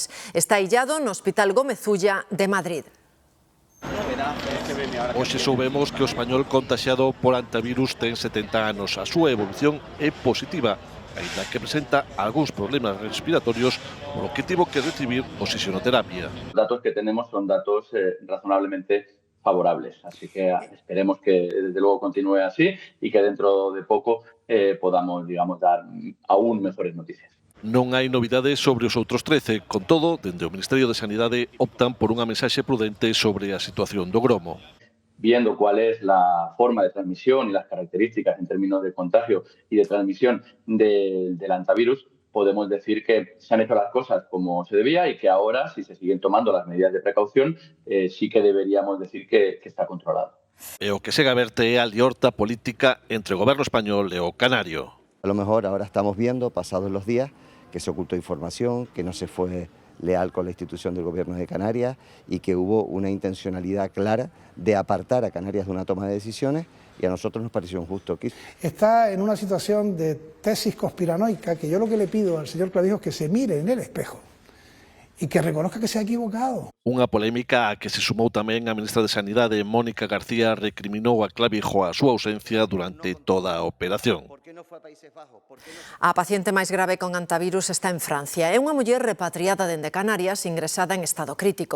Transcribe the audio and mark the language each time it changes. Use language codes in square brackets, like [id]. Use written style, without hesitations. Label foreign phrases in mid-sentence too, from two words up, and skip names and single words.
[gl] Está illado no Hospital Gómez Ulla de Madrid. Hoxe soubemos que o español contaxiado por antivirus ten 70 anos. A súa evolución é positiva, aínda que presenta algúns problemas respiratorios, polo que tivo que recibir oxigenoterapia. [es] Os datos que tenemos son datos razonablemente favorables, así que esperemos que desde luego continúe así y que dentro de poco podamos, digamos, dar aún mejores noticias. [gl] Non hai novidades sobre os outros 13, con todo, dende o Ministerio de Sanidade optan por unha mensaxe prudente sobre a situación do gromo. [es] Viendo cuál es la forma de transmisión y las características en términos de contagio y de transmisión del antivirus, podemos decir que se han hecho las cosas como se debía y que ahora, si se siguen tomando las medidas de precaución, sí que deberíamos decir que está controlado. [gl] E o que segue verte é a liorta política entre o goberno español e o canario. [es] A lo mejor ahora estamos viendo, pasados los días, que se ocultó información, que no se fue leal con la institución del Gobierno de Canarias y que hubo una intencionalidad clara de apartar a Canarias de una toma de decisiones y a nosotros nos pareció injusto. Está en una situación de tesis conspiranoica que yo lo que le pido al señor Clavijo es que se mire en el espejo y que reconozca que se ha equivocado. [gl] Unha polémica a que se sumou tamén a ministra de Sanidade, Mónica García, recriminou a Clavijo a súa ausencia durante toda a operación. A paciente máis grave con antivirus está en Francia. É unha muller repatriada dende Canarias ingresada en estado crítico.